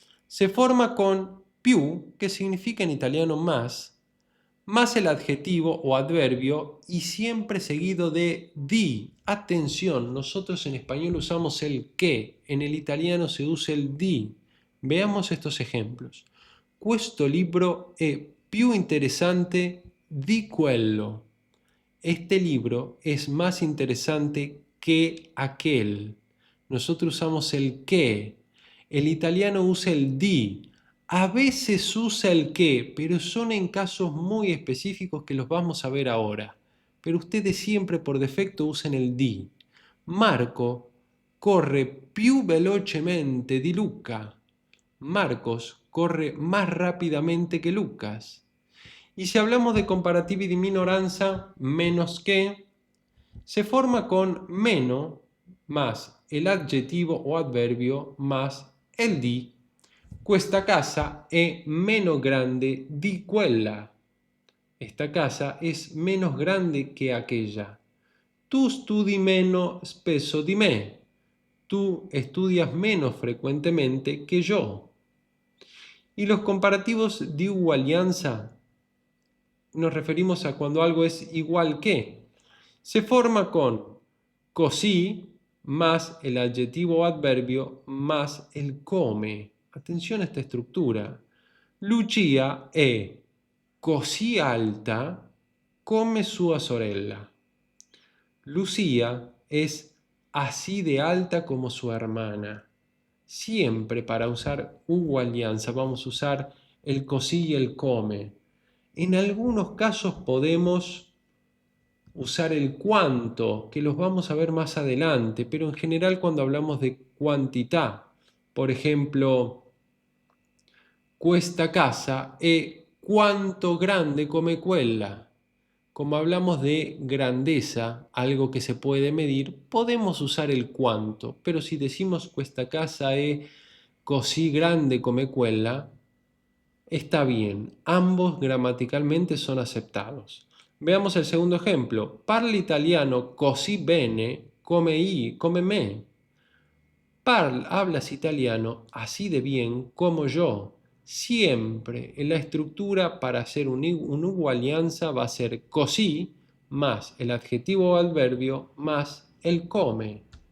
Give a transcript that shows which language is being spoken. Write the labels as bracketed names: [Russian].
[Spanish] Se forma con più, que significa en italiano más el adjetivo o adverbio y siempre seguido de di. Atención, nosotros en español usamos el que, en el italiano se usa el di. Veamos estos ejemplos. [Italian] Questo libro è più interessante di quello. [Spanish] Este libro es más interesante que aquel. Nosotros usamos el que. El italiano usa el di. A veces usa el que, pero son en casos muy específicos que los vamos a ver ahora. Pero ustedes siempre por defecto usan el di. [Italian] Marco corre più velocemente di Luca. [Spanish] Marcos corre más rápidamente que Lucas. Y si hablamos de [Italian] comparativi di minoranza, [Spanish] menos que, se forma con meno más el adjetivo o adverbio más el di. [Italian] Questa casa è meno grande di quella. [Spanish] Esta casa es menos grande que aquella. [Italian] Tu studi meno spesso di me. [Spanish] Tú estudias menos frecuentemente que yo. Y los comparativos de uguaglianza nos referimos a cuando algo es igual que. Se forma con così más el adjetivo o adverbio más el come. Atención a esta estructura. [Italian] Lucia è così alta come sua sorella. [Spanish] Lucía es así de alta como su hermana. Siempre para usar uguaglianza vamos a usar el così y el come. En algunos casos podemos usar el cuánto, que los vamos a ver más adelante, pero en general cuando hablamos de cuantità, por ejemplo, [Italian] questa casa è quanto grande come quella. [Spanish] Como hablamos de grandeza, algo que se puede medir, podemos usar el cuánto, pero si decimos [Italian] questa casa è così grande come quella, [Spanish] está bien, ambos gramaticalmente son aceptados. Veamos el segundo ejemplo. [Italian] Parla italiano così bene come me. [Spanish] Hablas italiano así de bien como yo. Siempre en la estructura para hacer una uguaglianza va a ser così más el adjetivo o adverbio más el come.